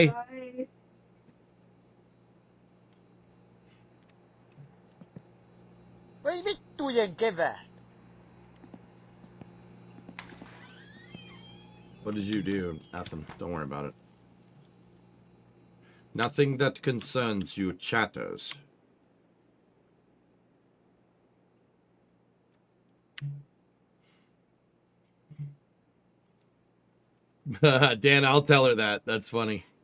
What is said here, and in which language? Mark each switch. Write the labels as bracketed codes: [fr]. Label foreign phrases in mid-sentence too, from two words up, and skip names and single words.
[en] Bye. [fi] Voi vittujen kevää! [en] What did you do? Nothing. Don't worry about it. Nothing that concerns you chatters. Dan, I'll tell her that. That's funny.